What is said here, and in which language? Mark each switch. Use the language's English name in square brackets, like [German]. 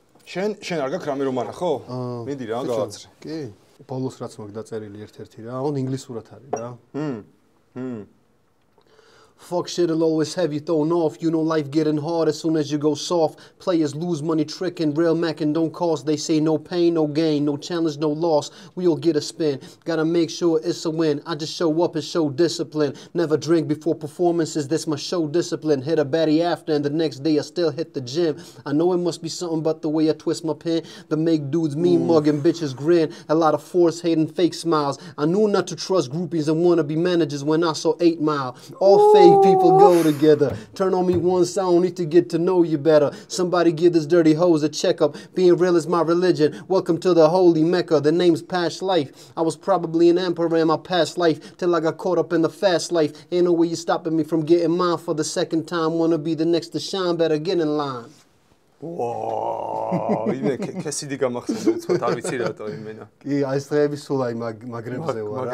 [Georgian] შენ არ გაქვს რამე რომ ანახო? მიდი რა გავაცრე. კი. ბოლოს რაც მაგ დაწერილი ერთ-ერთი რა, on ინგლისურად არის რა. [English] Fuck shit'll always have you thrown off. You know life getting hard as soon as you go soft. Players lose money tricking, real macking don't cost. They say no pain, no gain, no challenge, no loss. We all get a spin. Gotta make sure it's a win. I just show up and show discipline. Never drink before performances, that's my show discipline. Hit a baddie after and the next day I still hit the gym. I know it must be something about the way I twist my pen that make dudes mean mug and bitches grin. A lot of force hating fake smiles. I knew not to trust groupies and wannabe managers when I saw 8 Mile. All fake people go together. Turn on me once, I don't need to get to know you better. Somebody give this dirty hose a checkup. Being real is my religion. Welcome to the holy Mecca. The name's past life. I was probably an emperor in my past life till I got caught up in the fast life. Ain't no way you stopping me from getting mine for the second time. Wanna be the next to shine, better get in line. [Georgian] ვაუ, იმე კესიდი გამახსენდა უცბად არ ვიცი რატო იმენა. კი, აი ეს დღეები სულ აი მაგრებზე ვარ რა.